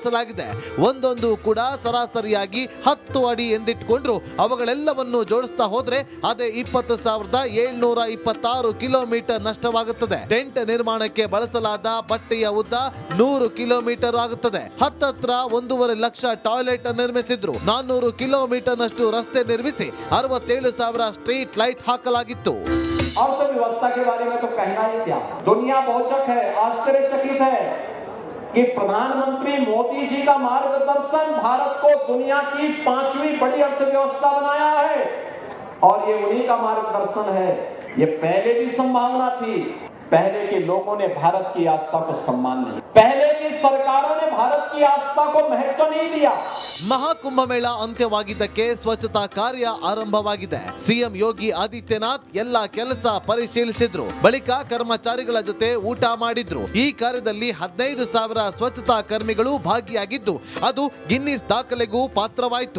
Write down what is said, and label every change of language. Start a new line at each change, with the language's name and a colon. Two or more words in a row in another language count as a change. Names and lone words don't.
Kannada: ಒಂದೊಂದು ಕೂಡ ಸರಾಸರಿಯಾಗಿ 10 ಅಡಿ ಎಂದಿಟ್ಕೊಂಡ್ರು ಅವುಗಳೆಲ್ಲವನ್ನು ಜೋಡಿಸ್ತಾ ಹೋದ್ರೆ ಅದೇ 20,726 ಕಿಲೋಮೀಟರ್ ನಷ್ಟವಾಗುತ್ತದೆ. ಟೆಂಟ್ ನಿರ್ಮಾಣಕ್ಕೆ ಬಳಸಲಾದ ಬಟ್ಟೆಯ ಉದ್ದ 100 ಕಿಲೋಮೀಟರ್ ಆಗುತ್ತದೆ. ಹತ್ತತ್ರ 1.5 ಲಕ್ಷ ಟಾಯ್ಲೆಟ್ ನಿರ್ಮಿಸಿದ್ರು. 400 ಕಿಲೋಮೀಟರ್ ನಷ್ಟು ರಸ್ತೆ ನಿರ್ಮಿಸಿ 67,000
English: street light
Kannada: ಹಾಕಲಾಗಿತ್ತು.
Hindi: अर्थव्यवस्था के बारे में तो कहना ही क्या, दुनिया बहुचक है, आश्चर्यचकित है कि प्रधानमंत्री मोदी जी का मार्गदर्शन भारत को दुनिया की 5वीं बड़ी अर्थव्यवस्था बनाया है. और ये उन्हीं का मार्गदर्शन है. ये पहले भी संभावना थी. पहले के लोगों ने भारत की आस्था को सम्मान नहीं, पहले की सरकारों ने भारत की आस्था को महत्व नहीं दिया.
Kannada: ಮಹಾಕುಂಭ ಮೇಳ ಅಂತ್ಯವಾಗಿದ್ದಕ್ಕೆ ಸ್ವಚ್ಛತಾ ಕಾರ್ಯ ಆರಂಭವಾಗಿದೆ. ಸಿಎಂ ಯೋಗಿ ಆದಿತ್ಯನಾಥ್ ಎಲ್ಲ ಕೆಲಸ ಪರಿಶೀಲಿಸಿದ್ರು. ಬಳಿಕ ಕರ್ಮಚಾರಿಗಳ ಜೊತೆ ಊಟ ಮಾಡಿದ್ರು. ಈ ಕಾರ್ಯದಲ್ಲಿ 15,000 ಸ್ವಚ್ಛತಾ ಕರ್ಮಿಗಳು ಭಾಗಿಯಾಗಿದ್ದು ಅದು ಗಿನ್ನಿಸ್ ದಾಖಲೆಗೂ ಪಾತ್ರವಾಯಿತು.